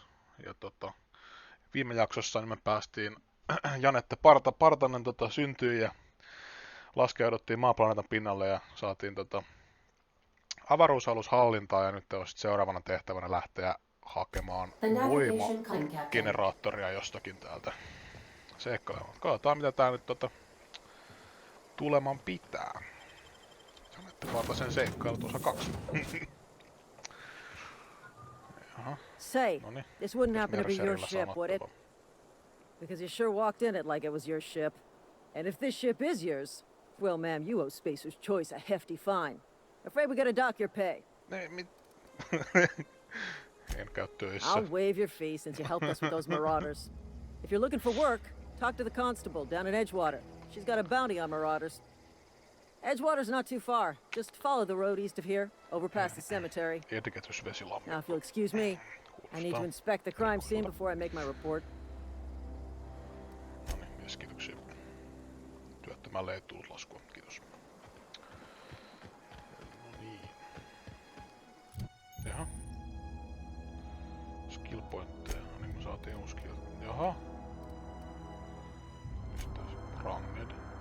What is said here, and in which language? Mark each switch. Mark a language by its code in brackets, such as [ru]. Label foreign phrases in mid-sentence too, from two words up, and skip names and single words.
[fi] Ja viime jaksossa niin me päästiin Janette Partanen syntyi ja laskeuduttiin maaplaneetan pinnalle ja saatiin avaruusalus hallintaan ja nyt on seuraavana tehtävänä lähteä hakemaan voimageneraattoria jostakin täältä seikkailemaan. Katsotaan mitä tää nyt tuleman pitää. Janette Partasen seikkailut osa 2. [en] Say, this wouldn't happen to be your ship, would it? Because you sure walked in it like it was your ship. And if this ship is yours, well, ma'am, you owe Spacer's Choice a hefty fine. Afraid we gotta dock your pay. I'll waive your fee since you helped us with those marauders. If you're looking for work, talk to the constable down in Edgewater. She's got a bounty on marauders. Edgewater's not too far. Just follow the road east of here, over past the cemetery. Now, if you'll excuse me, I need to inspect the crime scene before I make my report. [fi] No niin, mies, kiitoksia. Työttömälle ei tullut laskua, kiitos. No niin. Jaha. Skill pointteja, no niin me saatiin uusi skill. Jaha. Mistä se ranged?